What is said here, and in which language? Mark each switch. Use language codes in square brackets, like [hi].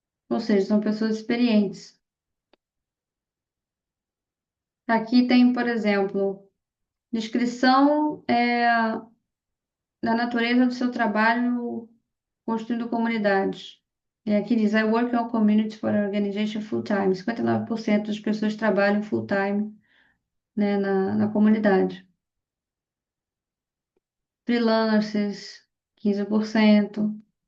[pt] Ou seja, são pessoas experientes. Aqui tem, por exemplo, descrição da natureza do seu trabalho construindo comunidades. [en] Aqui diz, I work on community for organization full-time. [pt] 59% das pessoas trabalham full-time, né, na comunidade. Freelancers, 15%.